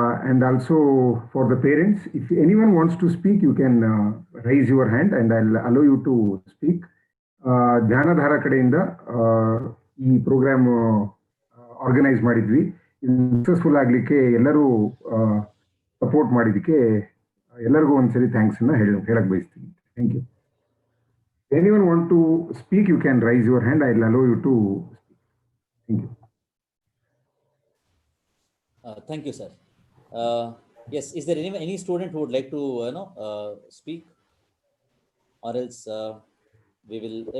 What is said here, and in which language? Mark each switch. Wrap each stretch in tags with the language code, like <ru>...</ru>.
<en>And also for the parents, if anyone wants to speak, you can raise your hand and I'll allow you to speak.</en> <kn>ಧ್ಯಾನಧಾರ ಕಡೆಯಿಂದ ಈ program organise ಮಾಡಿದ್ವಿ. Successful ಆಗಲಿಕ್ಕೆ ಎಲ್ಲರೂ support ಮಾಡಿದ್ದಕ್ಕೆ ಎಲ್ಲರಿಗೂ ಒಂದ್ಸರಿ thanks ಅನ್ನ ಹೇಳಕ್ ಬಯಸ್ತೀನಿ.</kn> <en>Thank you. Anyone want to speak, you can raise your hand. I'll allow you to speak. Thank you. Thank you, sir. Yes, is there any student who would like to speak, or else we will?</en>